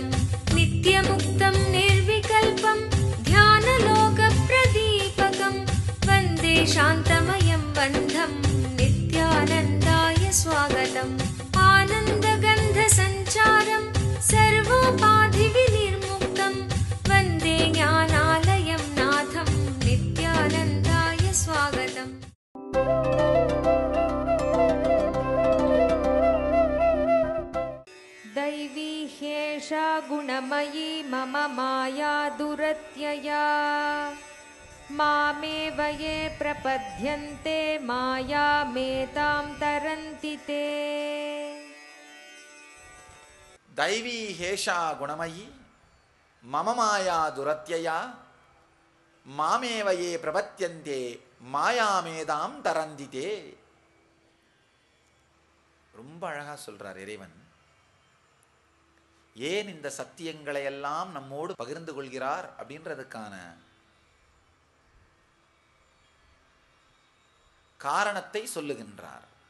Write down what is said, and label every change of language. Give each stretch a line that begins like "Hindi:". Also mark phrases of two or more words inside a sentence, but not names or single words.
Sanskrit: नित्यमुक्तम् निर्विकल्पम् ध्यानलोक प्रदीपकम् वन्दे शान्तमयम् बन्धम् नित्यानन्दाय स्वागतम्. आनन्दकन्द सञ्चारम् सर्वोपाधि विनिर्मुक्तम् वन्दे ज्ञानालयम् नाथम् नित्यानन्दाय स्वागतम्. दैवी ह्येषा गुणमयी मम माया दुरत्यया मामेव ये प्रपद्यन्ते मायामेतां तरन्ति ते. दैवी हेषा गुणमयी मम माया दुरत्यया मामेव ये प्रपद्यन्ते मायामेतां तरन्तिते.
Tamil: ரொம்ப அழகா சொல்றார் இறைவன். ஏன் இந்த சத்தியங்களை எல்லாம் நம்மோடு பகிர்ந்து கொள்கிறார் அப்படின்றதுக்கான காரணத்தை சொல்லுகின்றார்.